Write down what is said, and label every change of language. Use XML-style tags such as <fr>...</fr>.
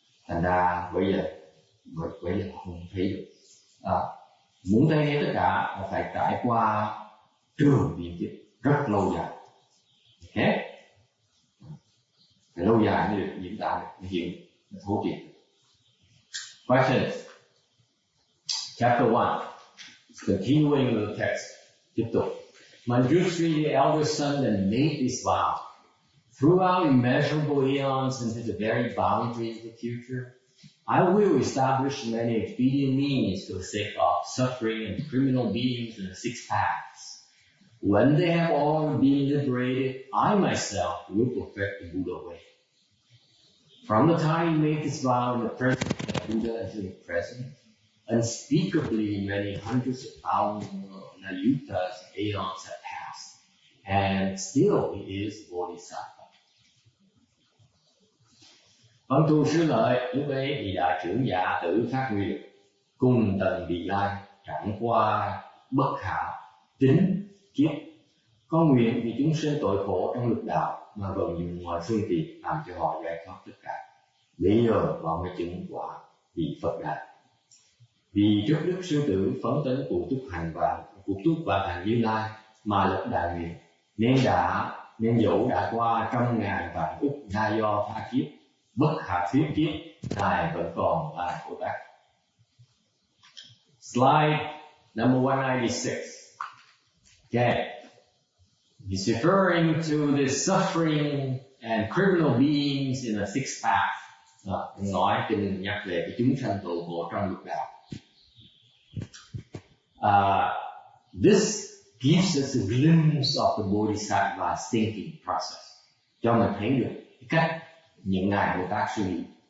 <vi>Thành ra bây giờ không thấy được. Muốn thấy hết tất cả là phải trải qua trường biến kiếp rất lâu dài. Okay? Phải lâu dài mới được diễn tả được, mới hiểu, mới thấu triệt.</vi> <en>Questions? Chapter 1. Continuing with the text,</en> <vi>tiếp tục.</vi> <en>Manjushri, the elder son, then made this vow. Throughout immeasurable eons into the very boundaries of the future, I will establish many expedient means for the sake of suffering and criminal beings in the six paths. When they have all been liberated, I myself will perfect the Buddha way. From the time he made this vow in the presence of the Buddha until the present, unspeakably many hundreds of thousands of Nayutas and aeons have passed, and still he is Bodhisattva.</en> <vi>Vâng, tu sư lợi, lúc ấy thì đại trưởng giả tử phát nguyện cùng tần Vị Lai trải qua bất khả tính kiếp, có nguyện vì chúng sinh tội khổ trong lục đạo mà vận dụng mọi phương tiện làm cho họ giải thoát tất cả. Bây giờ họ mới chứng quả vì Phật đạo. Vì trước đức sư tử phấn tấn cụ túc hành và thành Như Lai mà lập đại nguyện, nên dẫu đã qua trăm ngàn vạn ức na do tha kiếp, bất khả thuyết kiếp, Ngài vẫn còn là Bồ Tát.</vi> <en>Slide number 196. Okay. He's referring to the suffering and criminal beings in the sixth path.</en> <vi>Nói kinh nhắc về cái chúng sanh tội khổ trong lục đạo.</vi> <en>This gives us a glimpse of the Bodhisattva's thinking process.</en> <vi>Cho mình thấy được cái cách những ngài Bồ Tát suy nghĩ.</vi>